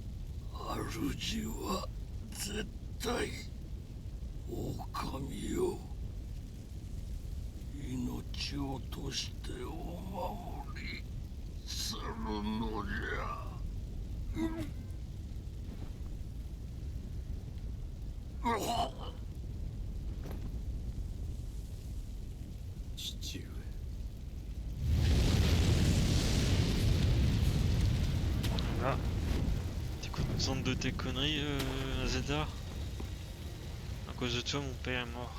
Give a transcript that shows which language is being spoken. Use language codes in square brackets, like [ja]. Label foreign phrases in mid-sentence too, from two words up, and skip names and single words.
[ja] 主は絶対狼よ、命をとしてお守りするのじゃ。父上。 [fr] Ah, t'es contente de tes conneries, Zelda? À cause de toi, mon père est mort.